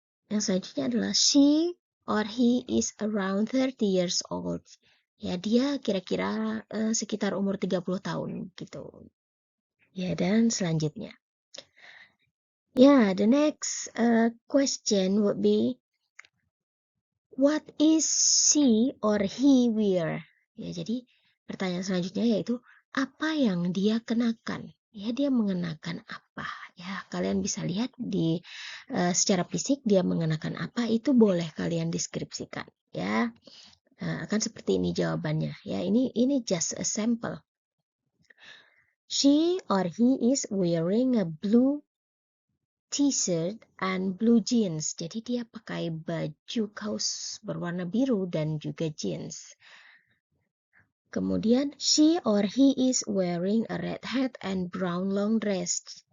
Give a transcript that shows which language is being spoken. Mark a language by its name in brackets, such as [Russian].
[Indonesian] Yang selanjutnya adalah [English] she or he is around 30 years old. [Indonesian] Ya, dia kira-kira sekitar umur 30 tahun gitu. Ya, dan selanjutnya. [English] Yeah, the next question would be, what is she or he wear? [Indonesian] Ya, jadi pertanyaan selanjutnya yaitu apa yang dia kenakan? Ya, dia mengenakan apa? Ya, kalian bisa lihat di secara fisik dia mengenakan apa, itu boleh kalian deskripsikan. Ya, akan seperti ini jawabannya. Ya, ini [English] just a sample. She or he is wearing a blue t-shirt and blue jeans. [Indonesian] Jadi dia pakai baju kaos berwarna biru dan juga jeans. Kemudian [English] she or he is wearing a red hat and brown long dress.